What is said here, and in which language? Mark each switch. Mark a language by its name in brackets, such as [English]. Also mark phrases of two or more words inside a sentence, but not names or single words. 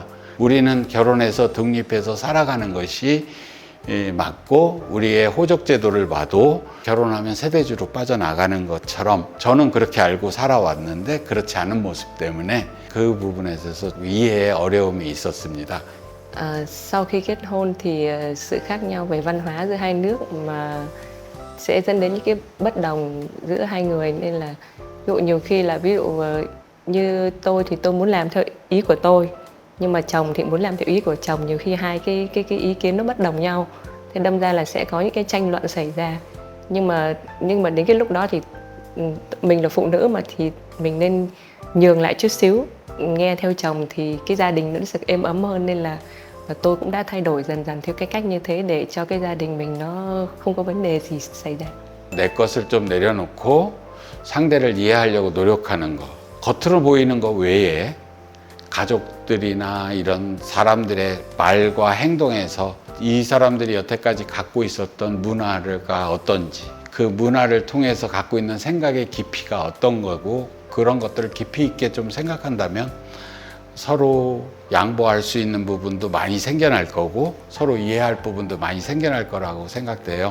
[Korean] 우리는 결혼해서 독립해서 살아가는 것이 맞고 우리의 호적제도를 봐도 결혼하면 세대주로 빠져나가는 것처럼 저는 그렇게 알고 살아왔는데 그렇지 않은 모습 때문에 그 부분에 있어서 이해에 어려움이 있었습니다. [Vietnamese] Sau khi kết hôn thì sự khác nhau về văn hóa giữa hai nước mà sẽ dẫn đến những cái bất đồng giữa hai người, nên là ví dụ nhiều khi là ví dụ như tôi thì tôi muốn làm theo ý của tôi, nhưng mà chồng thì muốn làm theo ý của chồng, nhiều khi hai cái ý kiến nó bất đồng nhau, thế đâm ra là sẽ có những cái tranh luận xảy ra. Nhưng mà đến cái lúc đó thì mình là phụ nữ mà thì mình nên nhường lại chút xíu, nghe theo chồng thì cái gia đình nó sẽ êm ấm hơn, nên là và tôi cũng đã thay đổi dần dần theo cái cách như thế để cho cái gia đình mình nó không có vấn đề gì xảy ra. [Korean] 내 것을 좀 내려놓고 상대를 이해하려고 노력하는 거. 겉으로 보이는 거 외에 가족들이나 이런 사람들의 말과 행동에서 이 사람들이 여태까지 갖고 있었던 문화가 어떤지, 그 문화를 통해서 갖고 있는 생각의 깊이가 어떤 거고 그런 것들을 깊이 있게 좀 생각한다면 서로 양보할 수 있는 부분도 많이 생겨날 거고 서로 이해할 부분도 많이 생겨날 거라고 생각돼요.